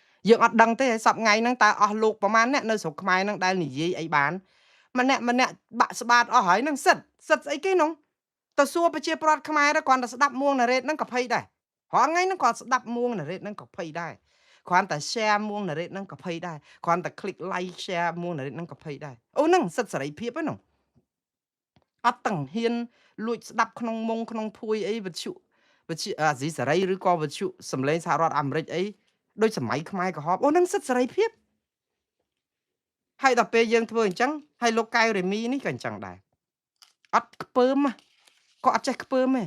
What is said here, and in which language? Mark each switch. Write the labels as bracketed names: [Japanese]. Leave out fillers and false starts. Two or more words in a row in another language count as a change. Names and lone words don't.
[Khmer] យើងអត់ដឹងទេសប្ងៃហ្នឹងតើអស់លោកប្រមាណអ្នកនៅស្រុកខ្មែរហ្នឹងដែលនិយាយអីបានម្នាក់បាក់ស្បាតអស់ហើយហ្នឹងសិតស្អីគេនោះទៅសួរប្រជាប្រដ្ឋ ខ្មែរទៅគ្រាន់តែស្ដាប់មួងណារ៉េតហ្នឹងក៏ភ័យដែររាល់ថ្ងៃហ្នឹងគាត់ស្ដាប់មួងណារ៉េតហ្នឹងក៏ភ័យដែរគ្រាន់តែ share មួងណារ៉េតហ្នឹងក៏ភ័យ ដែរគ្រាន់តែ [English] click like share [Khmer] មួងណារ៉េតហ្នឹងក៏ភ័យដែរអូហ្នឹងសិទ្ធិសេរីភាពហ្នឹងអត់ទាំងហ៊ានលួចស្ដាប់ក្នុងមុងក្នុងភួយអីវិទ្យុអាស៊ីសេរីឬក៏វិទ្យុសំឡេងសហរដ្ឋអាមេរិកអីដូចសម័យខ្មែរក្រហមអូហ្នឹងសិទ្ធិសេរីភាពហើយដល់ពេលយើងធ្វើអញ្ចឹងហើយលោកកៅរេមីនេះក៏អញ្ចឹងដែរអត់ខ្ពើមក៏អត់ចេះខ្ពើមទេ